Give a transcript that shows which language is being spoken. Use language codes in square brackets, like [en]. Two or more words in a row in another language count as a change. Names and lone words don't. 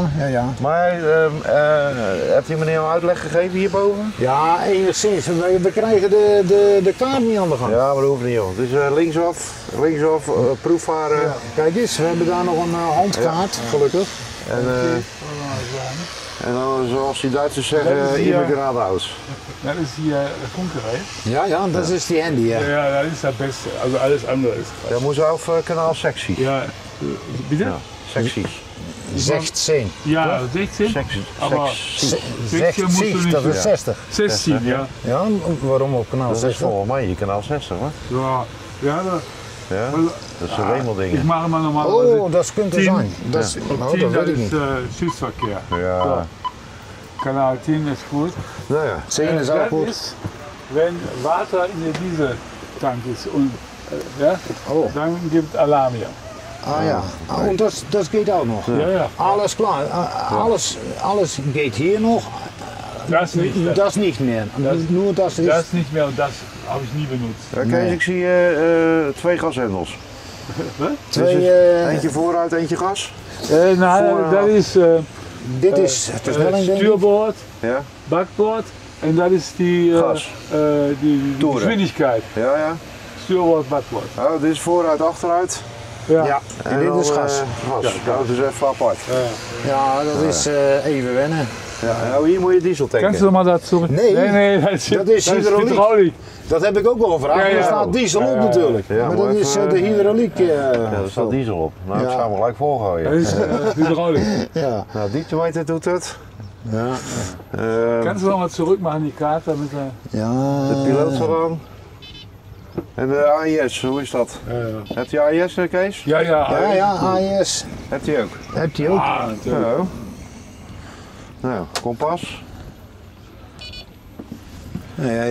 [nl] Maar heeft die meneer een uitleg gegeven hierboven? Ja, enigszins. We krijgen de kaart niet aan de gang. Ja, maar dat hoeft niet joh. Dus linksaf, proefvaren. Ja, kijk eens, we hebben daar nog een handkaart, gelukkig. En dan, zoals die Duitsers zeggen, [de] immer geradeaus. Das ist hier der Funkgerät. [nl] Ja, dat is die handy, ja. [de] Ja, das ist das Beste. Also alles andere ist [nl] Ja, moet zelf kanaal sectie. [de] Ja, bitte? [nl] Ja. Secties. Zegt zin. Ja, 16. Zegt zich, dat is 60. 16, ja. Ja, waarom op kanaal Dat is 60? volgens mij kanaal 60, hè? Ja, Ja, dat zijn wemeldingen. ik mag maar normaal. Oh, dat kunt er 10. zijn. Dat is, Op nou, 10 dat dat weet ik is niet. [de] Südverkehr. [nl] Ja, Kanaal 10 is gut. nou ja. 10 is ook [de] Das [nl] goed. [de] ist, wenn Wasser in der Dieseltank ist und ja, Oh. dann gibt Alarm hier. [nl] Ah ja, oh, dat geht ook nog. Ja. Alles klaar, alles geht hier nog. [de] Das nicht. [nl] Dat is niet meer. [de] Nur das is. Das nicht mehr und das habe ich nie benutzt. [nl] Ja, Kees, ik zie 2 gashendels. Twee, Eentje vooruit, eentje gas. Nou, dat is dit is de snelling denk ik. Stuurboord, Ja, Backboord en dat is die, Gas. die Toeren. [de] Geschwindigkeit. [nl] ja. Stuurboord, Backboord. Oh, dit is vooruit, achteruit. Ja, en dit dan, is gas. gas. Ja, dat is even apart. Ja, dat is even wennen. Ja, nou, hier moet je diesel tanken. [de] Kannst du mal dazu? [nl] Nee. dat is hydrauliek. Dat heb ik ook wel gevraagd. Ja, ja. Er staat diesel op natuurlijk. Ja, maar maar dat is even, de hydrauliek. Ja, er staat diesel op. Nou, ik Ja. zou hem gelijk volgooien. Dat is hydraulisch. Ja. Nou, dieptemeter doet het. Ja. [de] Kannst du noch mal zurück machen die Karte, damit er. [nl] De piloot staat aan. En de AIS, hoe is dat? Hebt u AIS, Kees? Ja. Ja, AIS. Hebt u ook? Hebt hij ook? Ah, natuurlijk. Nou, nou, kompas. Nee, hij